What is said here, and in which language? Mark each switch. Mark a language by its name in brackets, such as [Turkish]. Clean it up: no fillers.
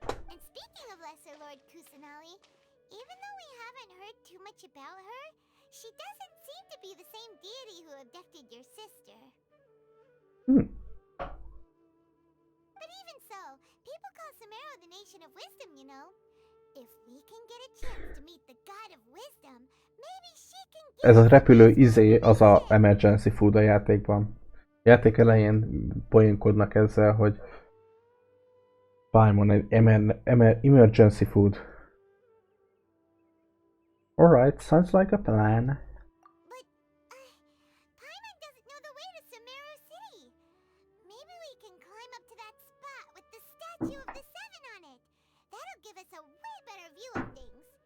[English] And speaking of Lesser Lord Kusanali, even though we haven't heard too much about her, she doesn't seem to be the same deity who abducted your sister. But even so, people call Sumeru the nation of wisdom, you know. If we can get a chance to meet the god of wisdom, maybe she can give [Hungarian] Ez a repülő az a emergency food a játékban. A játék elején poénkodnak ezzel, hogy Paimon egy emergency food. [English] Alright, sounds like a plan. But, Paimon doesn't know the way to Sumeru City. Maybe we can climb up to that spot with the statue of the seven on it. That'll give us a way better view of things.